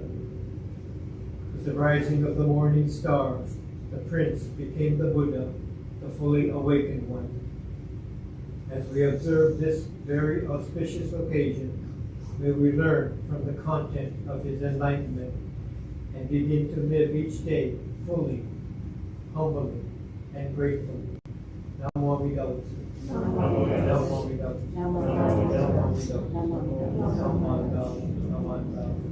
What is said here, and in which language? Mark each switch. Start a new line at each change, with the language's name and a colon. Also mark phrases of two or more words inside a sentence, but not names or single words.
English: With the rising of the morning star, the prince became the Buddha, the fully awakened one. As we observe this very auspicious occasion, may we learn from the content of his enlightenment and begin to live each day fully, humbly, and gratefully.
Pali: Namo Buddhaya. Namo Buddhaya. Namo Buddhaya. Namo Buddhaya. Namo Buddhaya. Namo Buddhaya.